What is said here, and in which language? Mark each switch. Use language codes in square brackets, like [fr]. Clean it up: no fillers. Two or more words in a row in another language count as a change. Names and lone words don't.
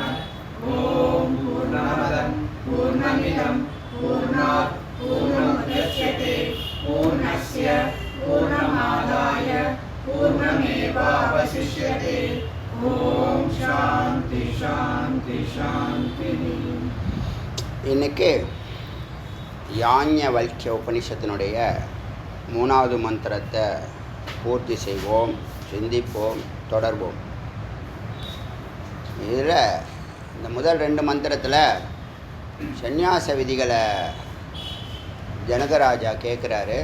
[sa] ॐ पूर्णमदं पूर्णमिदं पूर्णात् पूर्णमुदच्यते पूर्णस्य पूर्णमादाय पूर्णमेवावशिष्यते. ॐ शान्ति शान्ति शान्ति. [ta] இன்னைக்கு யாஞவல்க்ய உபனிஷத்தினுடைய 3வது மந்திரத்தை பூர்த்தி செய்வோம், சிந்திப்போம், தொடர்வோம். இதில் இந்த முதல் 2 மந்திரத்தில் சந்நியாச விதிகளை ஜனகராஜா கேட்குறாரு.